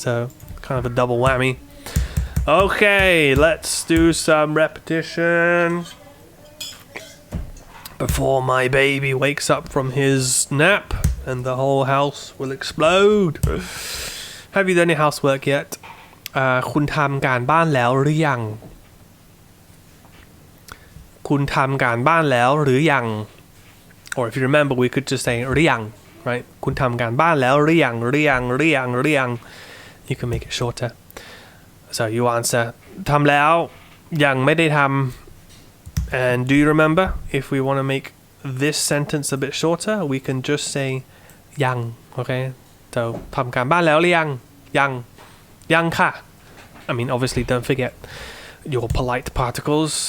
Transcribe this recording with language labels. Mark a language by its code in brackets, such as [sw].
[en] So kind of a double whammy. Okay, let's do some repetition before my baby wakes up from his nap and the whole house will explode. Have you done your housework yet? [th] คุณทำการบ้านแล้วหรือยัง คุณทำการบ้านแล้วหรือยัง [en] or if you remember we could just say [th] หรือยัง right? คุณทำการบ้านแล้วหรือยัง [en] you can make it shorter. So you answer [th] ทำแล้วยังไม่ได้ทำ [en] and do you remember if we want to make this sentence a bit shorter we can just say ยัง okay? So [th] ทำการบ้านแล้วหรือยังยังค่ะ [en] I mean obviously don't forget your polite particles.